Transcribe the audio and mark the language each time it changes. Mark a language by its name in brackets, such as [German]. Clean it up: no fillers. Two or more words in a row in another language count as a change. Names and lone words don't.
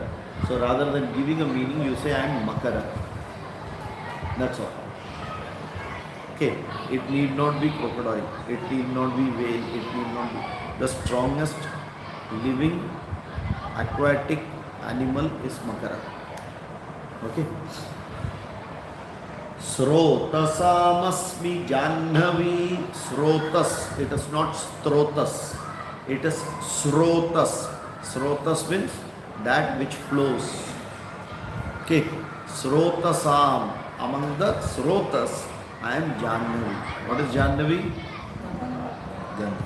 [English] So rather than giving a meaning, you say I am Makara. That's all. Okay, it need not be crocodile, it need not be whale, it need not be. The strongest living aquatic animal is Makara. Okay. [Sanskrit] Srotasamasmi Janhavi. [English] Srotas. It is not Strotas. It is Srotas. Srotas means that which flows. Okay. Srotasam. Among the Srotas, I am Janhavi. What is Janhavi? Ganga.